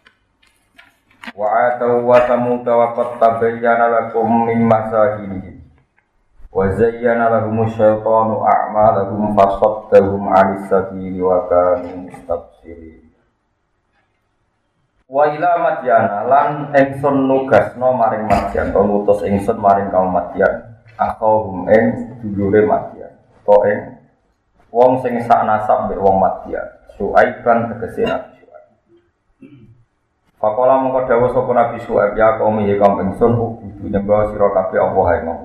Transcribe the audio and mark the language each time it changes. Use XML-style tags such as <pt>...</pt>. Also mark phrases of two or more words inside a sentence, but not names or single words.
<ar>وعادا وثمود وقد تبين لكم من مساكنهم. وزين لهم الشيطان أعمالهم فصدهم عن السبيل وكانوا مستبصرين. وإلى مدين</ar> <jv>lan ingsun nugasno maring Madyan to ngutus ingsun maring kaum Madyan akhahum ing dulure Madyan to ing wong sing sak nasab mbek wong Madyan Syuaiban tegese Nabi Syuaib. Faqala mongko dawuh sapa Nabi Syuaib</jv> <ar>يا قوم</ar> <jv>kaum ingsun ubudu nyembah sira kabeh Allah ing Allah.</jv>